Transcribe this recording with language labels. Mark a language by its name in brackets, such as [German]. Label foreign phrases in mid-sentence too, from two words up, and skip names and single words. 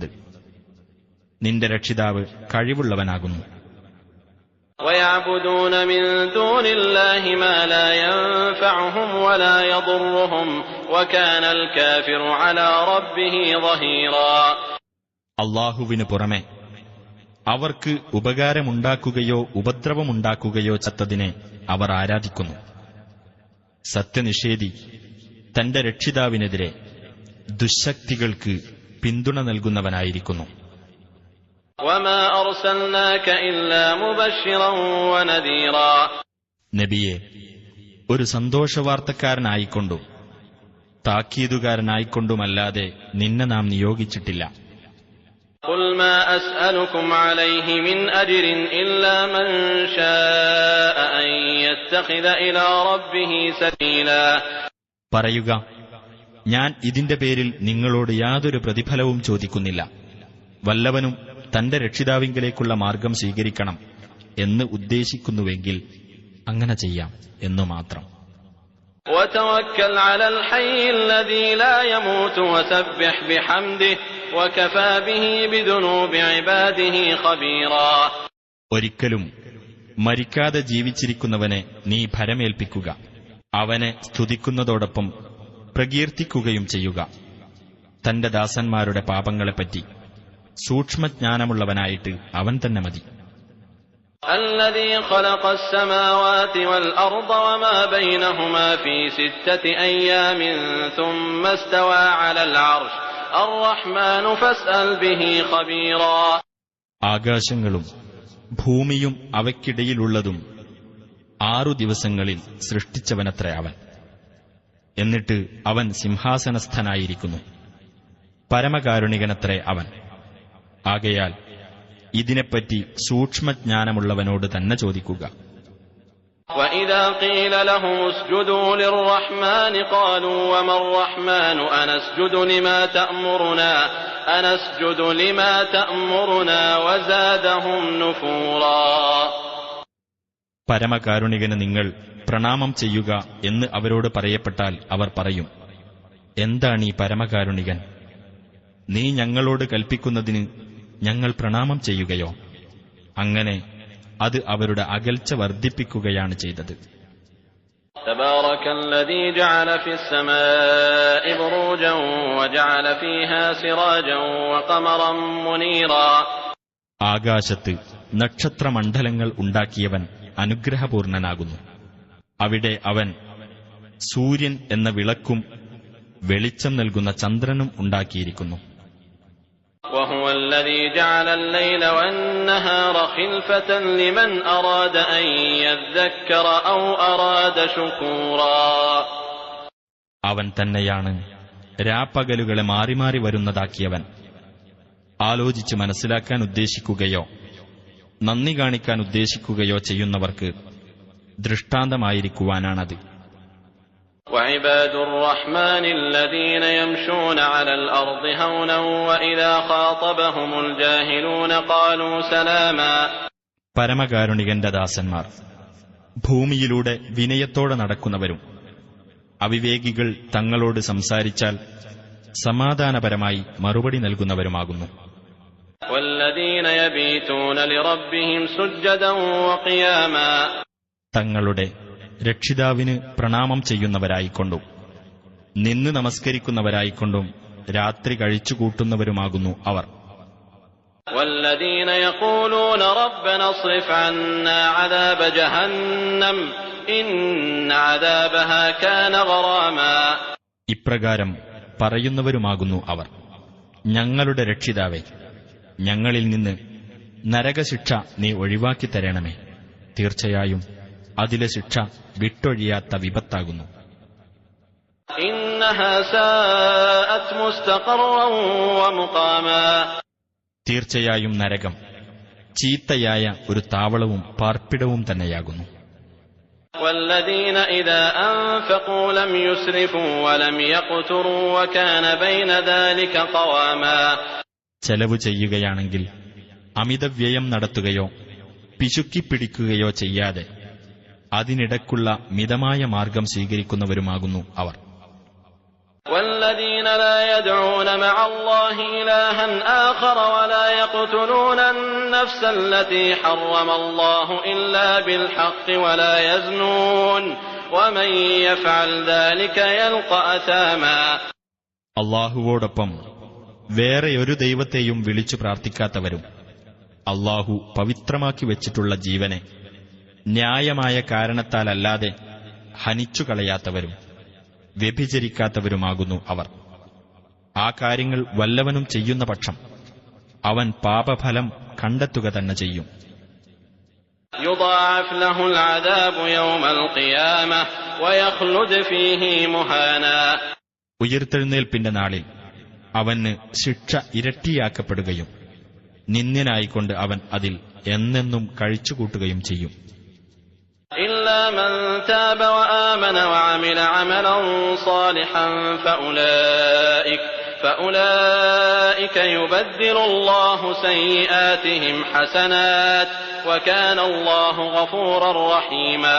[Malayalam] നിന്റെ രക്ഷിതാവ് കഴിവുള്ളവനാകുന്നു. [Arabic] ويعبدون من دون الله ما لا ينفعهم ولا يضرهم وكان الكافر على ربه ظهيرا [Malayalam] അല്ലാഹുവിനു പുറമെ അവർക്ക് ഉപകാരമുണ്ടാക്കുകയോ ഉപദ്രവമുണ്ടാക്കുകയോ ചത്തതിനെ അവർ ആരാധിക്കുന്നു. സത്യനിഷേധി തന്റെ രക്ഷിതാവിനെതിരെ ദുശ്ശക്തികൾക്ക് പിന്തുണ നൽകുന്നവനായിരിക്കുന്നു. [Arabic] وما أرسلناك إلا مبشرا ونذيرا. [Malayalam] നബിയെ, ഒരു സന്തോഷവാർത്തക്കാരനായിക്കൊണ്ടും താക്കീതുകാരനായിക്കൊണ്ടുമല്ലാതെ നിന്നെ നാം നിയോഗിച്ചിട്ടില്ല. [Arabic] قل ما أسألكم عليه من أجر إلا من شاء أن يتخذ إلى ربه سبيلا. [Malayalam] പറയുക, ഞാൻ ഇതിന്റെ പേരിൽ നിങ്ങളോട് യാതൊരു പ്രതിഫലവും ചോദിക്കുന്നില്ല. വല്ലവനും തന്റെ രക്ഷിതാവിങ്കലേക്കുള്ള മാർഗം സ്വീകരിക്കണം എന്ന് ഉദ്ദേശിക്കുന്നുവെങ്കിൽ അങ്ങനെ ചെയ്യാം എന്നു മാത്രം. [Arabic] وتوكل على الحي الذي لا يموت وسبح بحمده وكفى به بذنوب عباده خبيرا. [Malayalam] ഒരിക്കലും മരിക്കാതെ ജീവിച്ചിരിക്കുന്നവനെ നീ ഭരമേൽപ്പിക്കുക. അവനെ സ്തുതിക്കുന്നതോടൊപ്പം പ്രകീർത്തിക്കുകയും ചെയ്യുക. തന്റെ ദാസന്മാരുടെ പാപങ്ങളെപ്പറ്റി സൂക്ഷ്മജ്ഞാനമുള്ളവനായിട്ട് അവൻ തന്നെ മതി. [Arabic] الذي خلق السماوات والأرض وما بينهما في 6 أيام ثم استوى على العرش الرحمن فاسأل به خبيرا. [Malayalam] ആകാശങ്ങളും ഭൂമിയും അവയ്ക്കിടയിലുള്ളതും 6 ദിവസങ്ങളിൽ സൃഷ്ടിച്ചവനത്രേ അവൻ. എന്നിട്ട് അവൻ സിംഹാസനസ്ഥനായിരിക്കുന്നു. പരമകാരുണികനത്രേ അവൻ. ആകയാൽ ഇതിനെപ്പറ്റി സൂക്ഷ്മജ്ഞാനമുള്ളവനോട് തന്നെ ചോദിക്കുക. [Arabic] وَإِذَا قِيلَ لَهُمُ اسْجُدُوا لِلرَّحْمَنِ قَالُوا وَمَا الرَّحْمَنُ أَنَسْجُدُ لِمَا تَأْمُرُنَا وَزَادَهُمْ نُفُورًا. [Malayalam] പരമകാരുണികന് നിങ്ങൾ പ്രണാമം ചെയ്യുക എന്ന് അവരോട് പറയപ്പെട്ടാൽ അവർ പറയും, എന്താണീ പരമകാരുണികൻ? നീ ഞങ്ങളോട് കൽപ്പിക്കുന്നതിന് ഞങ്ങൾ പ്രണാമം ചെയ്യുകയോ? അങ്ങനെ അത് അവരുടെ അകൽച്ച വർദ്ധിപ്പിക്കുകയാണ് ചെയ്തത്. [Arabic] تبارك الذي جعل في السماء بروجا وجعل فيها سراجا وقمرا منيرا. [Malayalam] ആകാശത്ത് നക്ഷത്രമണ്ഡലങ്ങൾ ഉണ്ടാക്കിയവൻ അനുഗ്രഹപൂർണനാകുന്നു. അവിടെ അവൻ സൂര്യൻ എന്ന വിളക്കും വെളിച്ചം നൽകുന്ന ചന്ദ്രനും ഉണ്ടാക്കിയിരിക്കുന്നു. [Arabic] وهو الذي جعل الليل والنهار خلفة لمن أراد أن يذكر أو أراد شكورا. [Malayalam] അവൻ തന്നെയാണ് രാപ്പകലുകളെ മാറി മാറി വരുന്നതാക്കിയവൻ. ആലോചിച്ച് മനസ്സിലാക്കാൻ ഉദ്ദേശിക്കുകയോ നന്ദി കാണിക്കാൻ ഉദ്ദേശിക്കുകയോ ചെയ്യുന്നവർക്ക് ദൃഷ്ടാന്തമായിരിക്കുവാനാണത്. [Arabic] وعباد الرحمن الذين يمشون على الأرض هونا وإذا خاطبهم الجاهلون قالوا سلاما. [Malayalam] പരമകാരുണികന്റെ ദാസന്മാർ ഭൂമിയിലൂടെ വിനയത്തോടെ നടക്കുന്നവരും അവിവേകികൾ തങ്ങളോട് സംസാരിച്ചാൽ സമാധാനപരമായി മറുപടി നൽകുന്നവരുമാകുന്നു. [Arabic] والذين يبيتون لربهم سجدا وقياما. [Malayalam] തങ്ങളുടെ രക്ഷിതാവിന് പ്രണാമം ചെയ്യുന്നവരായിക്കൊണ്ടും നിന്ന് നമസ്കരിക്കുന്നവരായിക്കൊണ്ടും രാത്രി കഴിച്ചുകൂട്ടുന്നവരുമാകുന്നു അവർ. [Arabic] والذين يقولون ربنا اصرف عنا عذاب جهنم إن عذابها كان غراما. [Malayalam] ഇപ്രകാരം പറയുന്നവരുമാകുന്നു അവർ, ഞങ്ങളുടെ രക്ഷിതാവേ, ഞങ്ങളിൽ നിന്ന് നരകശിക്ഷ നീ ഒഴിവാക്കി തരണമേ. തീർച്ചയായും അതിലെ ശിക്ഷ വിട്ടൊഴിയാത്ത വിപത്താകുന്നു. [Arabic] إنها ساءت مستقرا ومقاما. [Malayalam] തീർച്ചയായും നരകം ചീത്തയായ ഒരു താവളവും പാർപ്പിടവും തന്നെയാകുന്നു. [Arabic] والذين إذا أنفقوا لم يسرفوا ولم يقتروا وكان بين ذلك قواما. [Malayalam] ചെലവ് ചെയ്യുകയാണെങ്കിൽ അമിതവ്യയം നടത്തുകയോ പിശുക്കിപ്പിടിക്കുകയോ ചെയ്യാതെ അതിനിടക്കുള്ള മിതമായ മാർഗം സ്വീകരിക്കുന്നവരുമാകുന്നു അവർ. [Arabic] والذين لا يدعون مع الله إلها آخر ولا يقتلون النفس التي حرم الله إلا بالحق ولا يزنون ومن يفعل ذلك يلقى أثاما. [Malayalam] അള്ളാഹുവോടൊപ്പം വേറെ ഒരു ദൈവത്തെയും വിളിച്ചു പ്രാർത്ഥിക്കാത്തവരും അള്ളാഹു പവിത്രമാക്കി വച്ചിട്ടുള്ള ജീവനെ ന്യായമായ കാരണത്താലല്ലാതെ ഹനിച്ചുകളയാത്തവരും വ്യഭിചരിക്കാത്തവരുമാകുന്നു അവർ. ആ കാര്യങ്ങൾ വല്ലവനും ചെയ്യുന്ന പക്ഷം അവൻ പാപഫലം കണ്ടെത്തുക തന്നെ ചെയ്യും. [Arabic] يضاعف له العذاب يوم القيامة ويخلد فيه مهانا. [Malayalam] ഉയിർത്തെഴുന്നേൽപ്പിന്റെ നാളിൽ അവന് ശിക്ഷ ഇരട്ടിയാക്കപ്പെടുകയും നിന്ദ്യനായിക്കൊണ്ട് അവൻ അതിൽ എന്നെന്നും കഴിച്ചുകൂട്ടുകയും ചെയ്യും. [Arabic] إلا من تاب وآمن وعمل عملا صالحا فأولئك يبدل الله سيئاتهم حسنات وكان الله غفورا رحيما.